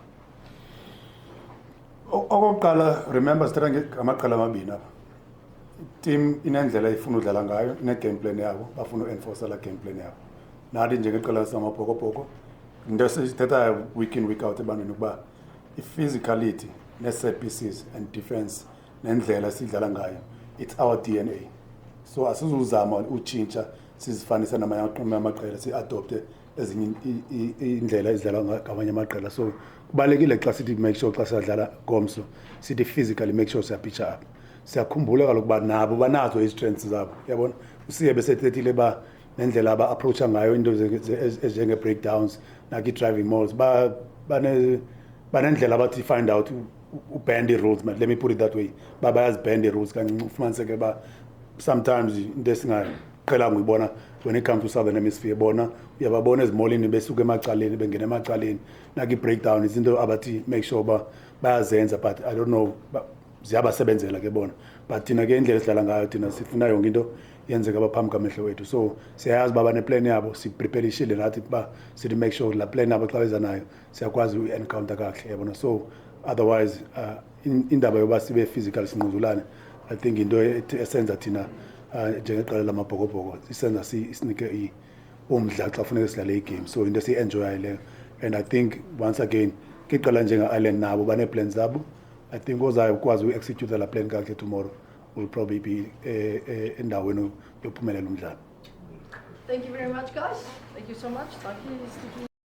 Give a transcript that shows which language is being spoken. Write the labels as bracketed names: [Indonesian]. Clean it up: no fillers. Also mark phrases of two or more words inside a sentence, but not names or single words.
[Xhosa] Okokuqala remember sithetha ngamaqela amabini apha team inendlela ifuna udlala ngayo, ine- [English] game plan [Xhosa] yabo, bafuna u-enforce la [English] game plan [Xhosa] yabo. Nathi njengeqela samabhokobhoko, into esithetha [English] week in week out [Xhosa] ebantwini ukuba i-physicality, ne- [English] set pieces and defense, [Xhosa] nendlela sidlala ngayo, [English] it's our DNA. [Xhosa] So asizuzama utshintsha sizifanisa namanye amaqela si-adopte ezinye indlela ezidlalwa ngamanye amaqela. So kubalulekile xa sithi [English] make sure [Xhosa] xa sidlala komso sithi [English] physically make sure [Xhosa] siyapitcha up. Siyakhumbula kaloku uba nabo banazo i-strengths zabo, yabona. Usiye besethethile ba nendlela aba-approacha ngayo into njenge-breakdowns naki-driving malls banendlela abathi [English] find out bend [Xhosa] i-rules, [English] let me put it that way. [Xhosa] Bayazibend i-rules kancinci ufumaniseke ba sometimes into esingaqhelanga uyibona [English] when it comes to Southern Hemisphere, [Xhosa] bona uyababona ezimolini besuka emacaleni bengena emacaleni naki-breakdown izinto abathi [English] make sure [Xhosa] ba bayazenza, [English] but I don't know [Xhosa] ziyabasebenzela ke bona. But thina ke indlela esidlala ngayo thina sifuna yonke into yenzeka baphambi kwamehlo wethu. So siyayazi baba ne-plan yabo, sipreparishile nathi ba sithi [English] make sure [Xhosa] la plan yabo xa beza nayo siyakwazi u-encounter kakuhle, yabona. So otherwise indaba yoba sibe physical sinquzulane, [English] I think [Xhosa] into esenza thina njengeqela lamabhokobhoko isenza sinike umdla xa kufuneka sidlale igame. So into esiyi-enjoyayo leyo, [English] and I think once again [Xhosa] iqela njenge-Ireland nabo banee-plans zabo. [English] I think [Xhosa] ozayo ukwazi u-execute la plan kakuhle [English] tomorrow will probably be [Xhosa] endaweni yophumelela umdlalo. [English] Thank you very much, guys. Thank you so much. Thank you, Sticky.